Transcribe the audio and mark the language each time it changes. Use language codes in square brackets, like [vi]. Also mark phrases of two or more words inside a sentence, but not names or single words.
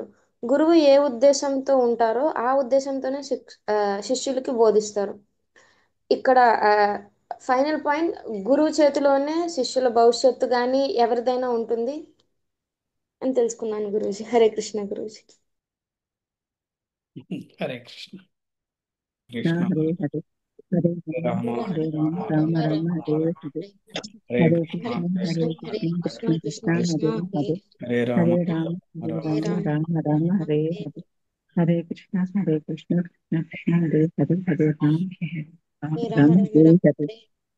[te] గురువు ఏ ఉద్దేశంతో ఉంటారో ఆ ఉద్దేశంతోనే శిష్యులకి బోధిస్తారు. ఇక్కడ [en] final point, [te] గురువు చేతిలోనే శిష్యుల భవిష్యత్తు కానీ ఎవరిదైనా ఉంటుంది అని తెలుసుకున్నాను గురూజీ. హరే కృష్ణ గురూజీ. హరే కృష్ణ. కృష్ణ కృష్ణ. హరే హరే హరే రామ హరే రామ రామ రామ హరే హరే హరే హరే కృష్ణ. కృష్ణ హరే కృష్ణ కృష్ణ కృష్ణ హరే హరే హరే రామ హరే రామ హరే రామ రామ రామ హరే హరే హరే కృష్ణ కృష్ణ కృష్ణ హరే హరే హరే రామ హరే రామ హరే హరే